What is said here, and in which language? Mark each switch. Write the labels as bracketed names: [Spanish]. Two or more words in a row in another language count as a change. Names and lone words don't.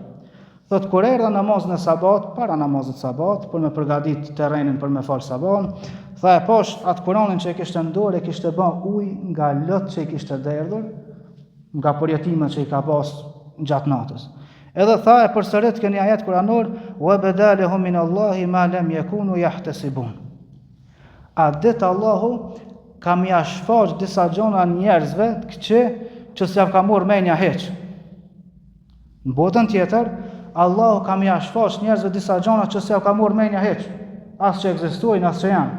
[Albanian] Thot kur erdha namazën e sabat, para namazit sabat, për me përgatit terrenin për me falë sabahun, tha e posh atë Kur'anin që e kishte në dorë, e kishte bën ujë nga lot që i kishte derdhur, nga përjetimet që i ka pas gjatë natës. Edhe tha e përsërit këni ajet kuranor, [Arabic] وبدا لهم من الله ما لم يكونوا يحتسبون. [Albanian] A ditë Allahu ka mja shfaq disa gjona njerëzve që s'ja ka morë menja heq. Në botën tjetër, Allahu ka mja shfaq njerëzve disa gjona që s'ja ka morë menja heq, as që ekzistojnë, as që janë.